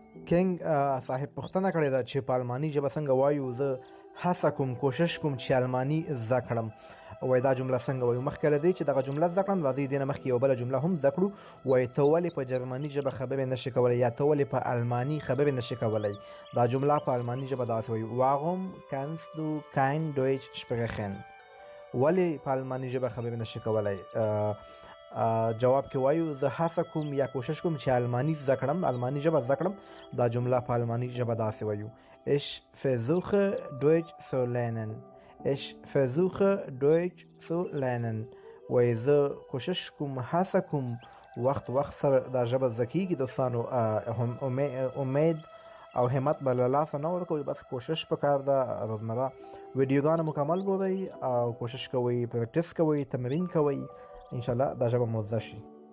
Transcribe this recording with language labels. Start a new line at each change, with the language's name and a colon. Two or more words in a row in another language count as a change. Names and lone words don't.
Pashto: کینګ صاحب پوښتنه کړې ده چې په الماني ژبه څنګه وایو. زه هڅه کوم، کوشش کوم چې الماني زده کړم. وایي دا جمله څنګه وایو؟ مخکې له دې چې دغه جمله زده کړم راځئ دې نه مخکې یو بله جمله هم زده کړو. وایي ته ولې په جرمني ژبه خبرې نشې کولی، یا ته ولې په الماني خبرې نشې کولی. دا جمله په الماني ژبه داسې وایي:
German: Warum kannst du kein Deutsch sprechen؟
Pashto: ولې په الماني ژبه خبرې نشې کولی؟ جواب کې وایو زه هڅه کوم یا کوشش کوم چې الماني زده کړم، الماني ژبه زده کړم. دا جمله په الماني ژبه داسې وایو:
German: Ich versuche Deutsch zu lernen. Ich versuche Deutsch zu lernen.
Pashto: وایي زه کوشش کوم، هڅه کوم، وخت سره دا ژبه زده کېږي. دوستانو امید او همت به له لاسه نه ورکوئ، بس کوشش پکار ده. روزمره ویډیوګانې مکمل ګورئ او کوشش کوئ، پریکټس کوئ، تمرین کوئ، انشاءالله دا ژبه مو زده شي.